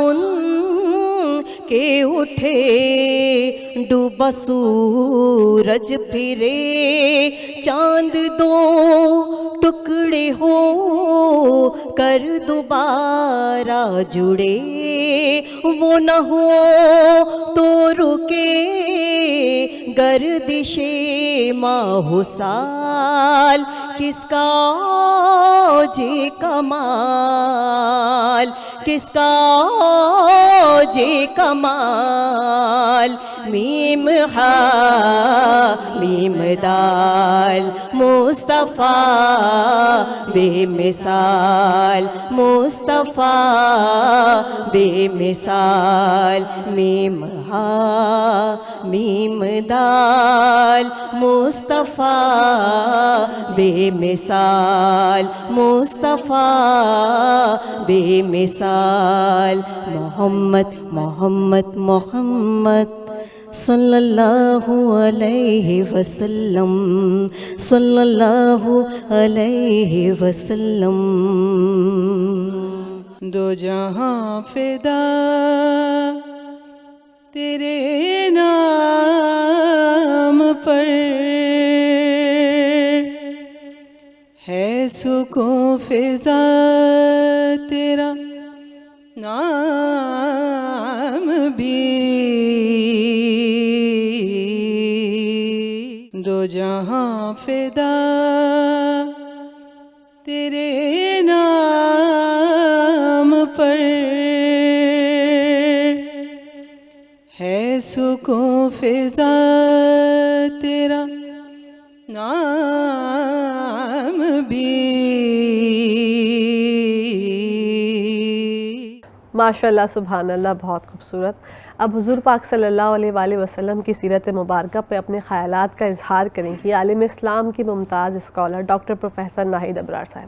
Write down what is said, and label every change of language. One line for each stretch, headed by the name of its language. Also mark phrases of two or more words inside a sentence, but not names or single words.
Urdu: ان کے اٹھے ڈوبا سورج پھرے، چاند دو ٹکڑے ہو کر دوبارہ جڑے، وہ نہ ہو تو رکے گردشِ ماہ و سال، کس کا ہے کمال، کس کا ہے کمال، میم حا میم دال، مصطفیٰ بے مثال، مصطفیٰ بے مثال، میم حا میم دال، مصطفیٰ بے مثال، مصطفیٰ بے مثال، محمد محمد محمد
Arabic: صلى الله عليه وسلم, صلى الله عليه وسلم.
Urdu: دو جہاں فدا تیرے نام پر، ہے سکون فضا تیرا نام بھی، دو جہاں فدا تیرے نام پر، ہے سکون فضا تیرا نام بھی.
Arabic: ماشاء اللہ سبحان اللہ،
Urdu: بہت خوبصورت. اب حضور پاک
Arabic: صلی اللہ علیہ وآلہ وسلم
Urdu: کی سیرت مبارکہ پہ اپنے خیالات کا اظہار کریں گی عالم اسلام کی ممتاز اسکالر ڈاکٹر پروفیسر ناہید ابرار صاحب.